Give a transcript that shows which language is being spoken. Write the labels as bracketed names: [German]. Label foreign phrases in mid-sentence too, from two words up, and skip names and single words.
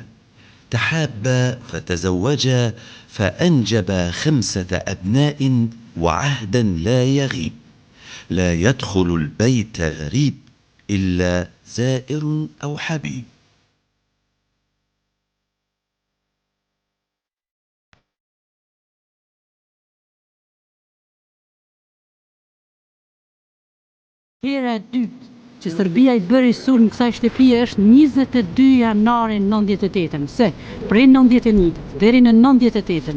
[Arabic] تحابا فتزوجا فأنجبا 5 أبناء وعهدا لا يغيب. لا يدخل البيت غريب إلا زائر أو حبيب. [Albanian] Hera e dytë që Serbia i bëri sulm kësaj shtëpie është 22 janari 98-ën, se prej 91 deri në 98-ën.